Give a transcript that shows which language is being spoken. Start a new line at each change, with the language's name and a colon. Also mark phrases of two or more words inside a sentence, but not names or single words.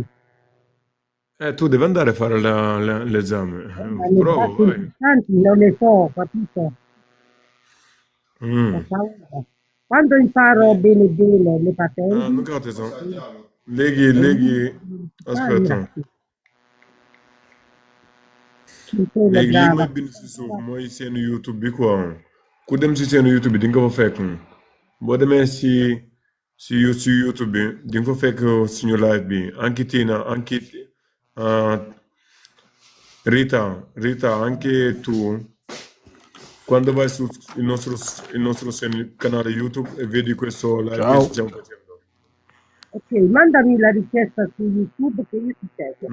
Italian: Tu devi andare a fare l'esame. Ma le Prova, parti vai. importanti non le so, capito? Mm. Ho paura. Quando imparo bene le Non patenti, capito. Leghi, aspetta.
Wolof: léegi lii mooy bind si suuf mooy seen YouTube bi quoi ku dem si seen YouTube bi di nga ko fa fekk boo demee si YouTube bi di nga ko fekk suñu live bi Ankitina Rita
Italian: anche tu quando vai sul il nostro canale YouTube e vedi questo live Ciao. che stiamo facendo. ok, mandami la richiesta su YouTube che io ti seguo.